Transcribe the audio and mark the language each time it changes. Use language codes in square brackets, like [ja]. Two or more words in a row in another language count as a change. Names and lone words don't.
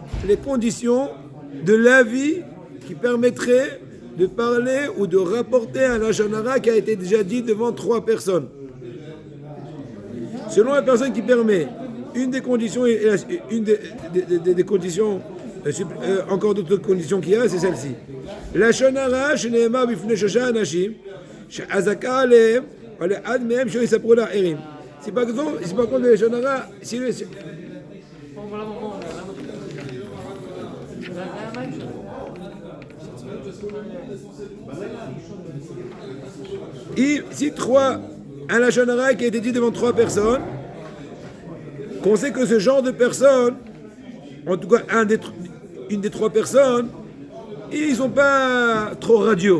[fr] Et continuons les conditions de l'avis qui permettrait de parler ou de rapporter un [he] לשון הרע [fr] qui a été déjà dit devant 3 personnes. Selon la personne qui permet, une des conditions, une des conditions, encore d'autres conditions qu'il y a, c'est celle-ci. [he] לשון הרע שנאמר בפני שלושה אנשים, שהחזקה עליהם, ולאחד מהם שיספרו לאחרים. [fr] Si par contre le [he] לשון הרע, [fr] si un [he] לשון הרע [fr] qui a été dit devant 3 personnes, qu'on sait que ce genre de personnes, en tout cas une des 3 personnes, ils sont pas trop radiaux.